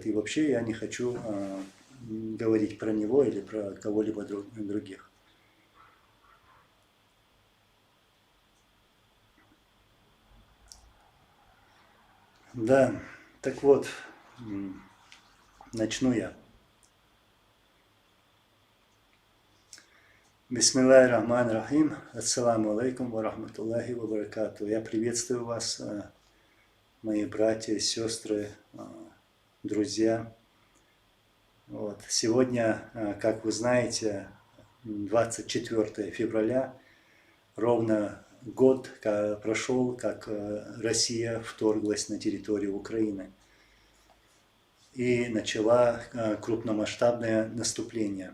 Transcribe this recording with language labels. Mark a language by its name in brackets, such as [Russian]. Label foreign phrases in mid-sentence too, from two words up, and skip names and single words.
[Russian] И вообще я не хочу говорить про него или про кого-либо других. Да, так вот, начну я. [Arabic] بسم الله الرحمن الرحيم. السلام عليكم ورحمة الله وبركاته. [Russian] Я приветствую вас, мои братья, сестры, друзья. Вот. Сегодня, как вы знаете, 24 февраля, ровно год прошел, как Россия вторглась на территорию Украины и начала крупномасштабное наступление.